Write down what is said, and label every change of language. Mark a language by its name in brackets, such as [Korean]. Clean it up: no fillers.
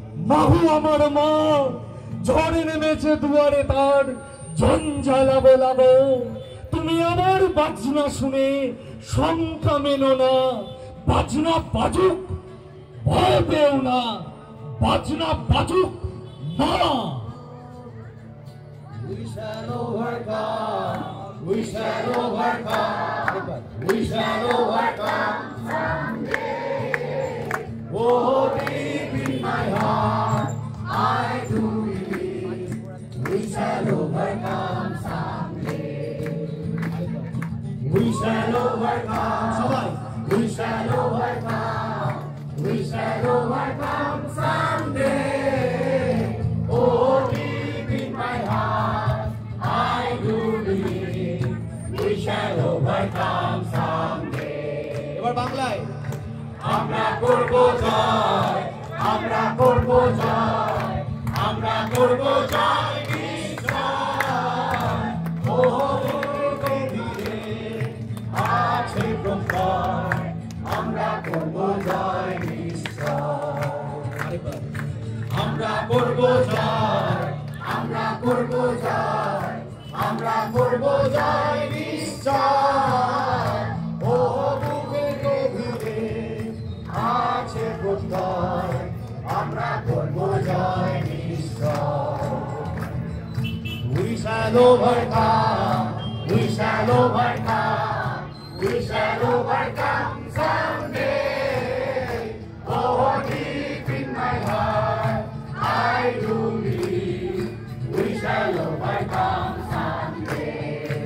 [Bangla] মাহু আমার মা, ঝড়ে নেমেছে দুয়ারে তার, ঝঞ্ঝালাবো লাবো। তুমি আমার বাজনা শুনে শঙ্কা মেলো না, বাজনা বাজুক ভয় পেও না, বাজনা বাজুক না। [English] We shall overcome, we shall overcome, we shall overcome someday. Oh, deep in my heart, I do believe we shall overcome someday. We shall overcome, we shall overcome, we shall overcome someday. Oh, deep in my heart, I do believe we shall overcome someday. [Bangla] এবার বাংলায় আমরা করব জয়, আমরা করব জয়, আমরা করব জয় নিশ্চয়। ও গভীরে আছে প্রত্যয়, আমরা করব জয় নিশ্চয়। আমরা করব জয়, আমরা করব জয়, আমরা করব জয় নিশ্চয়। ও বুকে গভীরে আছে প্রত্যয়, আমরা করব জয় নিশ্চয়। [English] We shall overcome, we shall overcome, we shall overcome someday. Oh, deep in my heart, I do believe we shall overcome someday.